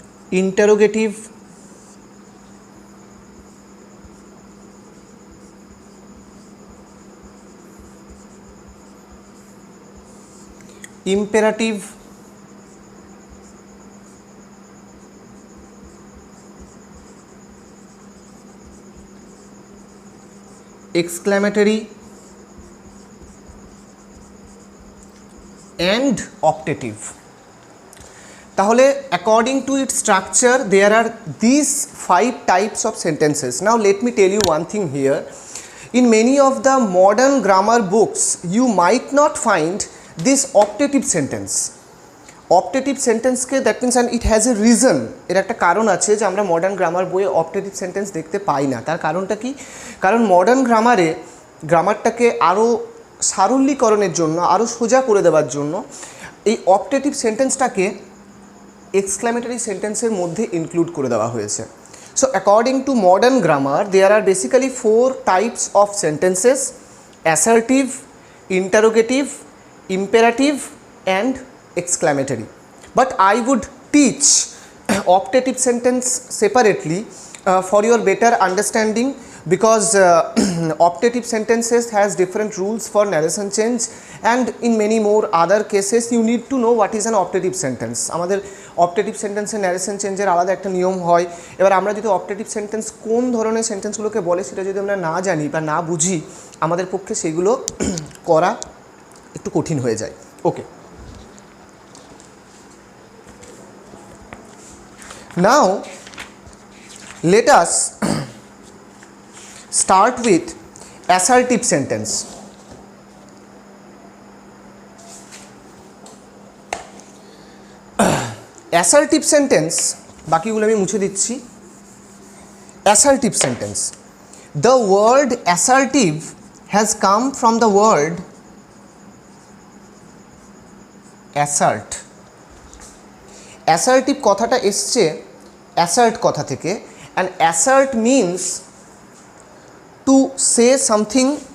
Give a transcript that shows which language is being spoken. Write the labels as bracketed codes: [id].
[en] interrogative, imperative, exclamatory and optative. তাহলে according to its structure there are these 5 types of sentences. Now let me tell you one thing here. In many of the modern grammar books you might not find this optative sentence. [bn] Optative sentence K [en] that means and it has a reason, [bn] এর একটা কারণ আছে যে আমরা modern grammar বইয়ে optative sentence দেখতে পাই না। তার কারণটা কি? কারণ মডার্ন গ্রামারে গ্রামারটাকে আরও সারলীকরণের জন্য, আরও সোজা করে দেওয়ার জন্য এই অপটেটিভ সেন্টেন্সটাকে এক্সক্লামেটরি সেন্টেন্সের মধ্যে ইনক্লুড করে দেওয়া হয়েছে। [en] So according to modern grammar there are basically 4 types of sentences: assertive, interrogative, imperative and exclamatory. But I would teach optative sentence separately for your better understanding, because optative sentences has different rules for narration change, and in many more other cases you need to know what is an optative sentence. [bn] আমাদের optative sentence এর narration change এর আলাদা একটা নিয়ম হয়। এবার আমরা যদি optative sentence কোন ধরনের সেন্টেন্সগুলোকে বলে সেটা যদি আমরা না জানি বা না বুঝি, আমাদের পক্ষে সেগুলো করা একটু কঠিন হয়ে যায়। [en] Okay, now let us start with assertive sentence. [bn] Assertive sentence, বাকিগুলো আমি মুছে দিচ্ছি। [en] Assertive sentence, the word assertive has come from the word assert. [bn] Assertive কথাটা এসছে অ্যাসার্ট কথা থেকে, [en] and assert means to say something